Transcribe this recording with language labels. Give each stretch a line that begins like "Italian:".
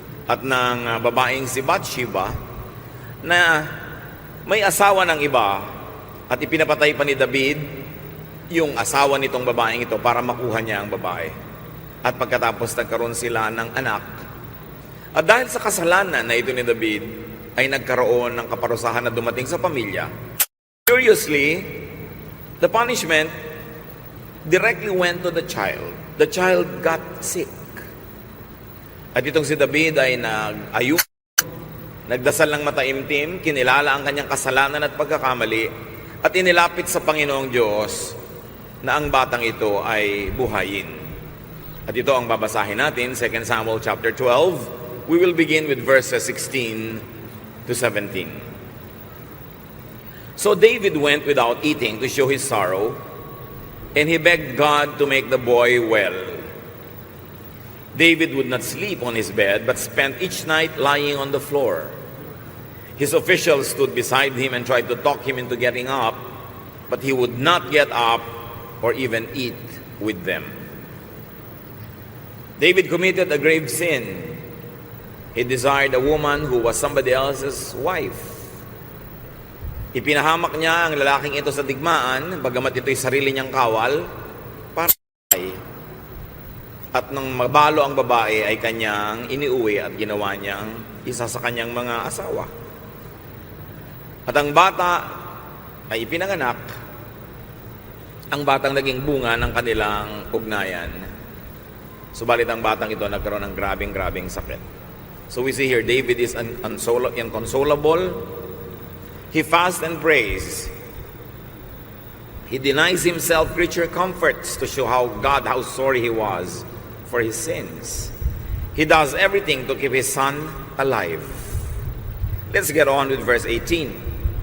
Filipino: at ng babaeng si Bathsheba na may asawa ng iba at ipinapatay pa ni David yung asawa nitong babaeng ito para makuha niya ang babae. At pagkatapos nagkaroon sila ng anak. At dahil sa kasalanan na ito ni David, ay nagkaroon ng kaparusahan na dumating sa pamilya.
English: Curiously, the punishment directly went to the child. The child got sick.
Filipino: At itong si David ay nag-ayun, nagdasal ng mataimtim, kinilala ang kanyang kasalanan at pagkakamali, at inilapit sa Panginoong Diyos na ang batang ito ay buhayin. At ito ang babasahin natin, 2 Samuel chapter 12.
English: We will begin with verses 16 to 17. So David went without eating to show his sorrow, and he begged God to make the boy well. David would not sleep on his bed, but spent each night lying on the floor. His officials stood beside him and tried to talk him into getting up, but he would not get up or even eat with them. David committed a grave sin. He desired a woman who was somebody else's wife.
Filipino: Ipinahamak niya ang lalaking ito sa digmaan, bagamat ito'y sarili niyang kawal, para at nang mabalo ang babae ay kanyang iniuwi at ginawa niyang isa sa kanyang mga asawa. At ang bata ay ipinanganak, ang batang naging bunga ng kanilang ugnayan. Subalit ang batang ito nagkaroon ng grabing sakit.
English: So we see here, David is inconsolable. He fasts and prays. He denies himself creature comforts to show how sorry he was for his sins. He does everything to keep his son alive. Let's get on with verse 18.